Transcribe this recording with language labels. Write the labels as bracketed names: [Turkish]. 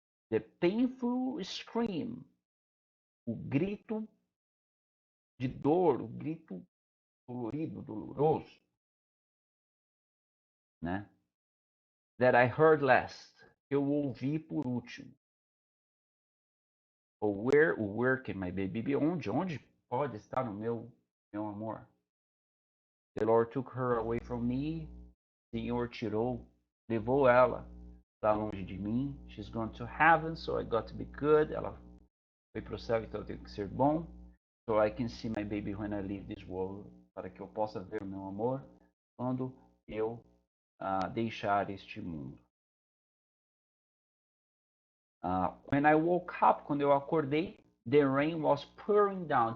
[English] The painful scream, [Portuguese] o grito de dor, o grito dolorido, doloroso, né? [English] That I heard last, [Portuguese] eu ouvi por último. Ou [English] where can my baby be? [Portuguese] Onde pode estar o meu amor? [English] The Lord took her away from me. [Portuguese] O Senhor levou ela para longe de mim. [English] She's gone to heaven, so I got to be good. [Portuguese] Ela foi para o céu, então eu tenho que ser bom. [English] So I can see my baby when I leave this world. [Portuguese] Para que eu possa ver o meu amor quando eu deixar este mundo. [English] When I woke up, [Portuguese] quando eu acordei, [English] the rain was pouring down.